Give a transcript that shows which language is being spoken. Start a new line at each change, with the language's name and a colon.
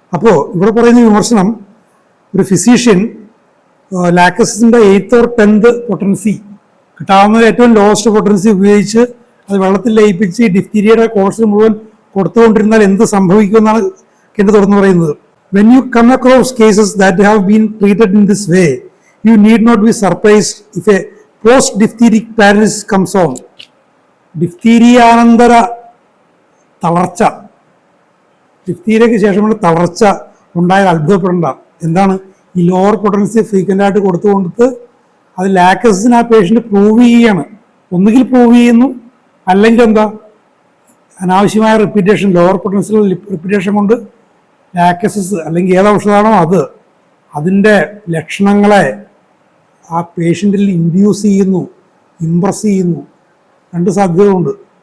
Malayalam: അപ്പോൾ ഇവിടെ പറയുന്ന വിമർശനം, ഒരു physician ലാക്കസിൻ്റെ 8th or 10th potency, കിട്ടാവുന്ന ഏറ്റവും ലോവസ്റ്റ് പൊട്ടൻസി ഉപയോഗിച്ച് അത് വെള്ളത്തിൽ ലയിപ്പിച്ച് ഡിഫ്തീരിയയുടെ കോഴ്സ് മുഴുവൻ കൊടുത്തുകൊണ്ടിരുന്നാൽ എന്ത് സംഭവിക്കുമെന്നാണ് കെൻറ്റ് തുറന്നു പറയുന്നത്.
English: When you come across cases that have been treated in this way, you need not be surprised if a post-diphtheric paralysis comes on.
Malayalam: ഡിഫ്തീരിയാനന്തര തളർച്ച, ഡിഫ്തീരിയയ്ക്ക് ശേഷമുള്ള തളർച്ച ഉണ്ടായാൽ അത്ഭുതപ്പെടേണ്ട. എന്താണ് ഈ ലോവർ പൊട്ടൻസി ഫ്രീക്വൻ്റ് ആയിട്ട് കൊടുത്ത് അത് ലാക്കസിന് ആ പേഷ്യൻ്റ് പ്രൂവ് ചെയ്യുകയാണ്. ഒന്നുകിൽ പ്രൂവ് ചെയ്യുന്നു, അല്ലെങ്കിൽ എന്താ അനാവശ്യമായ റിപ്പീറ്റേഷൻ, ലോവർ പൊട്ടൻഷ്യൽ റിപ്പീറ്റേഷൻ കൊണ്ട് ലാക്കസിസ് അല്ലെങ്കിൽ ഏത് ഔഷധമാണോ അത് അതിൻ്റെ ലക്ഷണങ്ങളെ ആ പേഷ്യൻറ്റിൽ ഇൻഡ്യൂസ് ചെയ്യുന്നു, ഇംപ്രസ് ചെയ്യുന്നു. രണ്ട് സാധ്യതകളുണ്ട്.